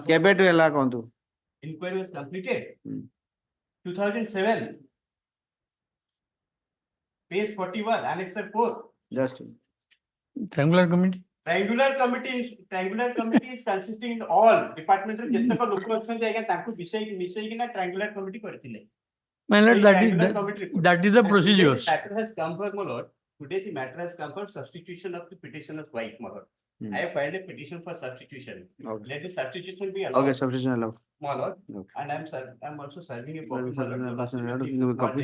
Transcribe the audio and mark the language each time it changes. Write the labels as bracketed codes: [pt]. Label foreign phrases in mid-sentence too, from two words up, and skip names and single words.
[en] Kebe to ela kontu. Inquiry was completed. 2007. Page 41, Annexer 4. Just. Triangular committee. Triangular committee is consisting in all departmental [or] ଯେତେକ ଲୋକ ଅଛନ୍ତି ଆଜ୍ଞା ତାଙ୍କୁ ମିଶେଇକିନା [en] triangular committee କରିଥିଲେ. My lord, that is the procedures. Matter has come for my lord. Today the matter has come for substitution of the petitioner's wife, my lord. I have filed a petition for substitution. Let the substitution be allowed. Okay, substitution allowed. My lord. And I'm also serving a copy.